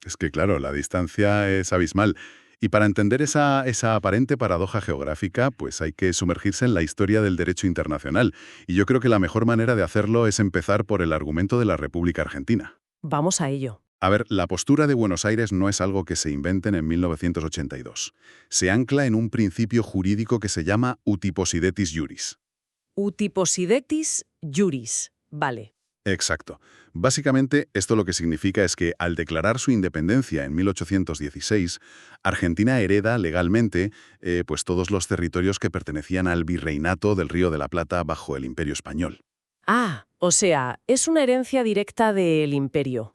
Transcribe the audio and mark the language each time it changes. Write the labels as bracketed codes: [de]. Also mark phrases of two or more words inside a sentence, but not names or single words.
[es] Es que, claro, la distancia es abismal. Y para entender esa aparente paradoja geográfica, pues hay que sumergirse en la historia del derecho internacional. Y yo creo que la mejor manera de hacerlo es empezar por el argumento de la República Argentina. Vamos a ello. A ver, la postura de Buenos Aires no es algo que se inventen en 1982. Se ancla en un principio jurídico que se llama [la] uti possidetis iuris. Uti possidetis iuris. [es] Vale. Exacto. Básicamente, esto lo que significa es que, al declarar su independencia en 1816, Argentina hereda legalmente pues todos los territorios que pertenecían al virreinato del Río de la Plata bajo el Imperio Español. Ah, o sea, es una herencia directa del imperio.